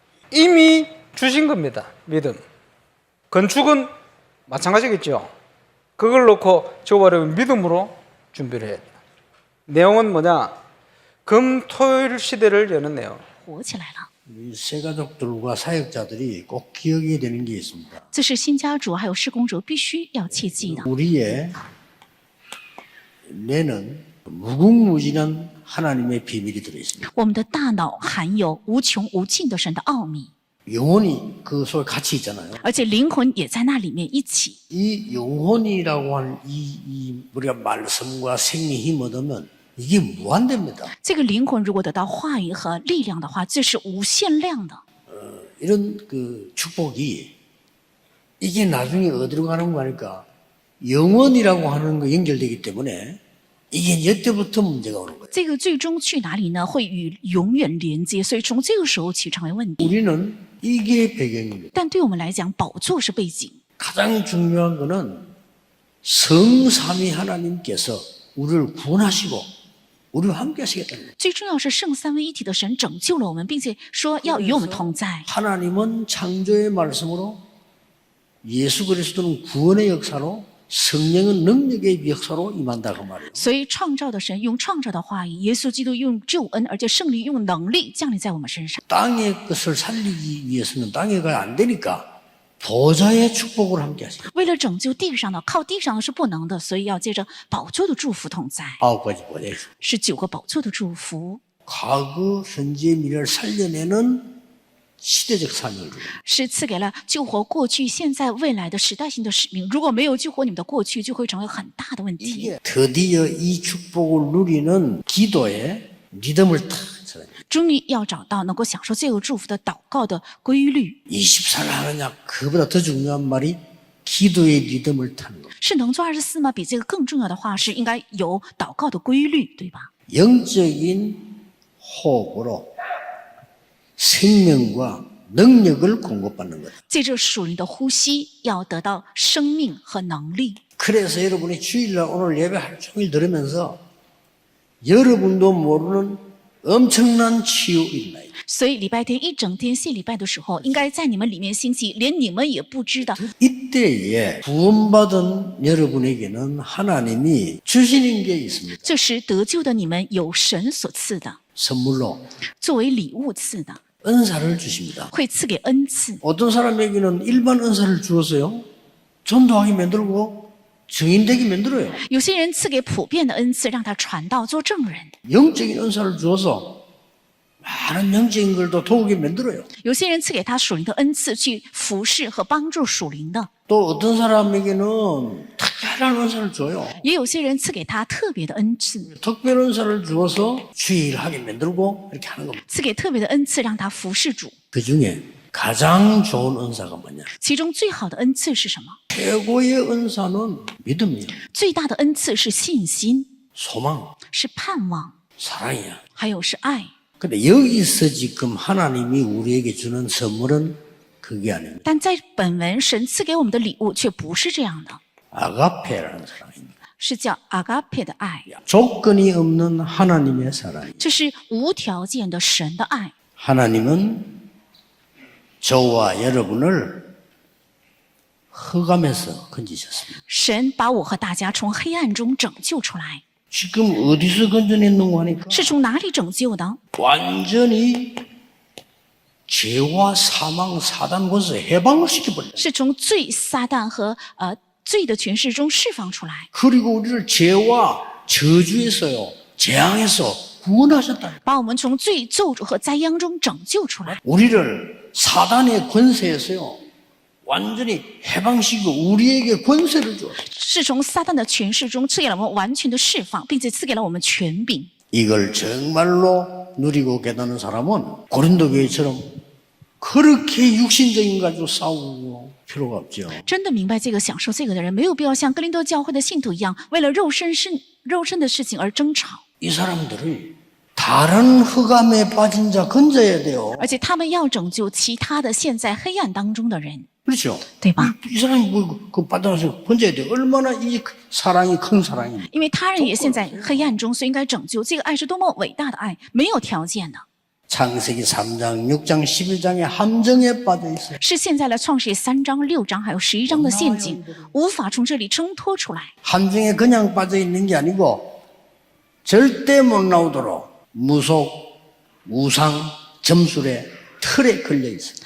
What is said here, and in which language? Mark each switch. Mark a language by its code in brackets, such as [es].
[ko] 이미 주신 겁니다. 믿음. 건축은 마찬가지겠죠. 그걸 놓고 저와 여러분 믿음으로 준비를 해야 돼요. 내용은 뭐냐? 금토일 시대를 여는 내용. [zh] 活起来了。 [ko] 이 새가족들과 사역자들이 꼭 기억해야 되는 게 있습니다. [zh] 这是新家主还有施工者必须要切记的。 [ko] 우리의 뇌는 무궁무진한 하나님의 비밀이 들어있습니다. [zh] 我们的大脑含有无穷无尽的神的奥秘， [ko] 영혼이 그 속에 같이 있잖아요. [zh] 而且灵魂也在那里面一起。 [ko] 이 영혼이라고 하는 이 우리가 말씀과 생명 힘 얻으면 이게 무한대입니다. [zh] 这个灵魂如果得到话语和力量的话，这是无限量的。 [ko] 이런 그 축복이 이게 나중에 어디로 가는 거니까 영원이라고 하는 거 연결되기 때문에 이게 이때부터 문제가 오는 거예요. [zh] 这个最终去哪里呢？会与永远连接，所以从这个时候起成为问题。 [ko] 우리는 이게 배경입니다. [zh] 但对我们来讲，宝座是背景。 [ko] 가장 중요한 거는 성삼위 하나님께서 우리를 구원하시고 우리와 함께 하시겠다는 거예요. [zh] 最重要是圣三位一体的神拯救了我们，并且说要与我们同在。 [ko] 하나님은 창조의 말씀으로 예수 그리스도는 구원의 역사로 성령은 능력의 역사로 임한다 그 말이에요. [zh] 所以创造的神用创造的话语，耶稣基督用救恩，而且圣灵用能力降临在我们身上。 [ko] 땅의 것을 살리기 위해서는 땅에가 안 되니까 보좌의 축복을 함께 하시고 [zh] 为了拯救地上的，靠地上的是不能的，所以要借着宝座的祝福同在， [ko] 9가지 보좌의 축복. [zh] 是9个宝座的祝福， [ko] 과거, 현재, 미래를 살려내는 시대적 사명을 주고 [zh] 是赐给了救活过去、现在、未来的时代性的使命。如果没有救活你们的过去，就会成为很大的问题。 [ko] 이게 드디어 이 축복을 누리는 기도의 리듬을 탁 찾아요. [zh] 终于要找到能够享受这个祝福的祷告的规律， [ko] 24를 하느냐 그보다 더 중요한 말이 기도의 리듬을 타는 겁니다. [zh] 是能做24吗？比这个更重要的话是应该有祷告的规律，对吧？ [ko] 영적인 호흡으로 생명과 능력을 공급받는 거다. [zh] 借着属灵的呼吸，要得到生命和能力。 [ko] 그래서 여러분이 주일날 오늘 예배 하루 종일 들으면서 여러분도 모르는 엄청난 치유 일어나요. [zh] 所以礼拜天一整天谢礼拜的时候，应该在你们里面兴起，连你们也不知道。 [ko] 이때에 구원받은 여러분에게는 하나님이 주시는 게 있습니다. [zh] 这时得救的你们有神所赐的， [ko] 선물로 [zh] 作为礼物赐的， [ko] 은사를 주십니다. [zh] 会赐给恩赐。 [ko] 어떤 사람에게는 일반 은사를 주었어요. 전도하게 만들고 증인되게 만들어요. [zh] 有些人赐给普遍的恩赐，让他传道做证人； [ko] 영적인 은사를 주어서 많은 영적인 걸도 도우게 만들어요. [zh] 有些人赐给他属灵的恩赐，去服侍和帮助属灵的； [ko] 또 어떤 사람에게는 특별한 은사를 줘요. [zh] 也有些人赐给他特别的恩赐， [ko] 특별 은사를 주어서 주일하게 만들고 이렇게 하는 겁니다. [zh] 赐给特别的恩赐，让他服侍主。 [ko] 그 중에 가장 좋은 은사가 뭐냐? [zh] 其中最好的恩赐是什么？ [ko] 최고의 은사는 믿음이야. [zh] 最大的恩赐是信心， [ko] 소망, [zh] 是盼望， [ko] 사랑이야. [zh] 还有是爱。 [ko] 근데 여기서 지금 하나님이 우리에게 주는 선물은 그게 아닙니다. [zh] 但在本文，神赐给我们的礼物却不是这样的， [ko] 아가페라는 사랑입니다. [zh] 是叫阿嘎佩的爱， [ko] 조건이 없는 하나님의 사랑. [zh] 这是无条件的神的爱。 [ko] 하나님은 저와 여러분을 흑암에서 건지셨습니다. [zh] 神把我和大家从黑暗中拯救出来， [ko] 지금 어디서 건져냈는고 하니까 [zh] 是从哪里拯救的？ [ko] 완전히 죄와 사망, 사단 권세 해방을 시켜버려요. [zh] 是从罪、撒旦和罪的权势中释放出来， [ko] 그리고 우리를 죄와 저주에서요, 재앙에서 구원하셨다. [zh] 把我们从罪、咒诅和灾殃中拯救出来， [ko] 우리를 사단의 권세에서요, 완전히 해방시키고 우리에게 권세를 줬어요. [zh] 是从撒旦的权势中赐给了我们完全的释放，并且赐给了我们权柄。 [ko] 이걸 정말로 누리고 깨닫는 사람은 고린도 교회처럼 그렇게 육신적인 가지고 싸우고 필요가 없죠. [zh] 真的明白这个、享受这个的人，没有必要像哥林多教会的信徒一样，为了肉身的事情而争吵。 [ko] 이 사람들을 다른 흑암에 빠진 자 건져야 돼요. [zh] 而且他们要拯救其他的陷在黑暗当中的人， [ko] 그렇죠? [zh] 对吧？ [ko] 이 사람이 그 빠져나서 건져야 돼요. 얼마나 이 사랑이 큰 사랑입니다. [zh] 因为他人也陷在黑暗中，所以应该拯救。这个爱是多么伟大的爱，没有条件的， [ko] 창세기 3장, 6장, 11장의 함정에 빠져 있어요. [zh] 是陷在了创世3章、6章还有11章的陷阱，无法从这里挣脱出来。 [ko] 함정에 그냥 빠져 있는 게 아니고 절대 못 나오도록 무속, 우상, 점술의 틀에 걸려 있어요.